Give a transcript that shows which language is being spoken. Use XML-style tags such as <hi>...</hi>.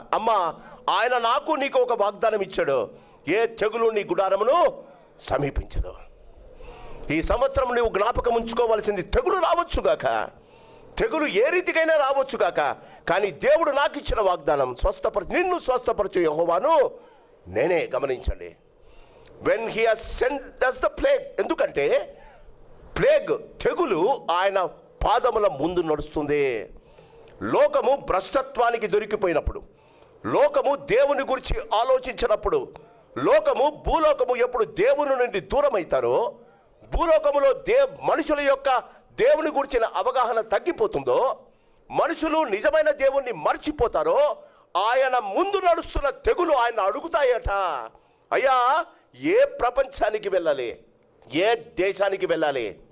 <te>అమ్మా, ఆయన నాకు నీకు ఒక వాగ్దానం ఇచ్చాడు, ఏ తెగులు నీ గుడారమును సమీపించదు. ఈ సంవత్సరం నువ్వు జ్ఞాపకం ఉంచుకోవాల్సింది, తెగులు రావచ్చుగాక, తెగులు ఏ రీతికైనా రావచ్చుగాక, కానీ దేవుడు నాకు ఇచ్చిన వాగ్దానం, నిన్ను స్వస్థపరచు యెహోవాను నేనే. గమనించండి,</te> <en>when he has sent, that's the plague.</en> <te>ఎందుకంటే ప్లేగ్, తెగులు ఆయన పాదముల ముందు నడుస్తుంది. లోకము భ్రష్టత్వానికి దొరికిపోయినప్పుడు, లోకము దేవుని గురించి ఆలోచించినప్పుడు, భూలోకము ఎప్పుడు దేవుని నుండి దూరం అవుతారో, భూలోకములో మనుషుల యొక్క దేవుని గురించిన అవగాహన తగ్గిపోతుందో, మనుషులు నిజమైన దేవుణ్ణి మర్చిపోతారో, ఆయన ముందు నడుస్తున్న తెగులు ఆయన అడుగుతాయట, అయ్యా ఏ ప్రపంచానికి వెళ్ళాలి, ఏ దేశానికి వెళ్ళాలి?</te>